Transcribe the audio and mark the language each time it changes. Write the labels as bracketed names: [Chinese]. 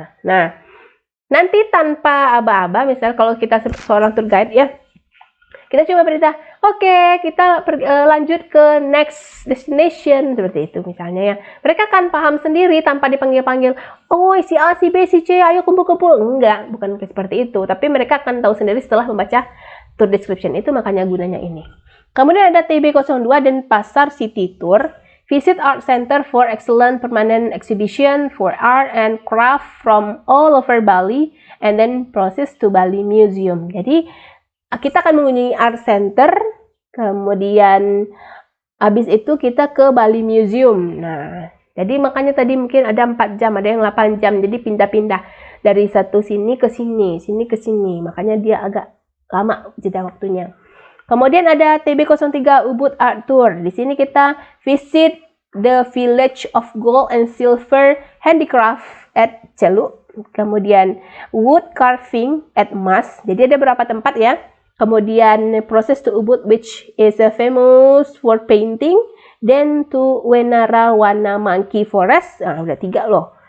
[Indonesian] Nah, nanti tanpa aba-aba, misal kalau kita seorang tour guide ya, kita cuma berita, oke, kita lanjut ke [English] next destination, [Indonesian] seperti itu misalnya ya. Mereka akan paham sendiri tanpa dipanggil-panggil, oh si A, si B, si C, ayo kumpul-kumpul. Enggak, bukan seperti itu. Tapi mereka akan tahu sendiri setelah membaca tour description itu, makanya gunanya ini. Kemudian ada TB02 dan Pasar City Tour. [English] Visit Art Center for excellent permanent exhibition for art and craft from all over Bali, and then process to Bali Museum. [Indonesian] Jadi kita akan mengunjungi Art Center, kemudian habis itu kita ke Bali Museum. Nah, jadi makanya tadi mungkin ada 4 jam, ada yang 8 jam, jadi pindah-pindah dari satu sini ke sini, sini ke sini. Makanya dia agak lama jeda waktunya. Kemudian ada TB03 Ubud Art Tour. Di sini kita [English] visit the Village of Gold and Silver Handicraft at Celuk. Kemudian wood carving at Mas. [Indonesian] Jadi ada beberapa tempat ya. [English] Kemudian proses to Ubud, which is famous for painting. Then to Wenara Wana Monkey Forest. [Indonesian] Nah, udah 3 loh.